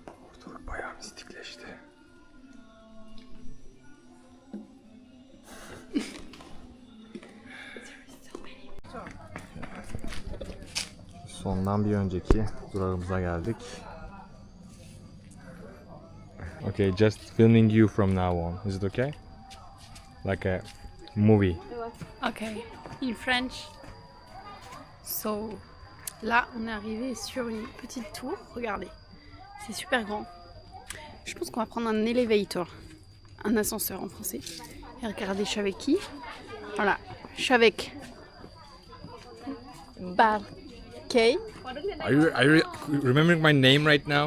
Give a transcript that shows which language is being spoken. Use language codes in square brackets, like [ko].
[tr] Ortalık bayağı mistikleşti. Sondan bir önceki durağımıza geldik. [en] Okay, just filming you from now on. Is it okay? Like a movie. Ok, in French. [fr] So, là, on est arrivé sur une petite tour. Regardez, c'est super grand. Je pense qu'on va prendre un elevator, un ascenseur en français. Et regardez, je suis avec qui? Voilà, je suis avec Barkay. [en] Are you remembering my name right now?